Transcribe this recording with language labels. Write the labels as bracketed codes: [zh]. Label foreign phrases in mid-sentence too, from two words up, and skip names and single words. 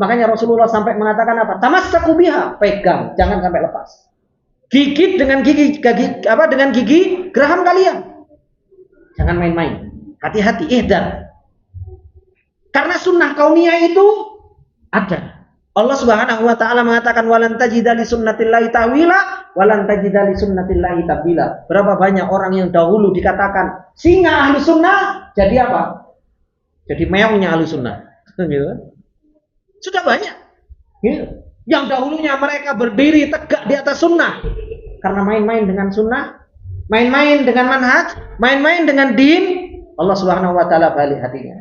[id] Makanya Rasulullah sampai mengatakan apa? [ar] تمسكوا بها, [id] pegang, jangan sampai lepas. Gigit dengan gigi geraham kalian. Jangan main-main. Hati-hati, ihdar. Karena sunnah kauniyah itu ada. Allah [ar] سبحانه وتعالى [id] mengatakan [ar] ولن تجد لسنة الله تأويلا ولن تجد لسنة الله تبديلا. [id] Berapa banyak orang yang dahulu dikatakan singa [ar] أهل السنة, [id] jadi apa? Jadi meongnya [ar] أهل السنة. [id] Gitu. Sudah banyak. Gitu. Yang dahulunya mereka berdiri tegak di atas sunnah karena main-main dengan sunnah, main-main dengan manhaj, main-main dengan din, Allah [ar] سبحانه وتعالى [id] balik hatinya.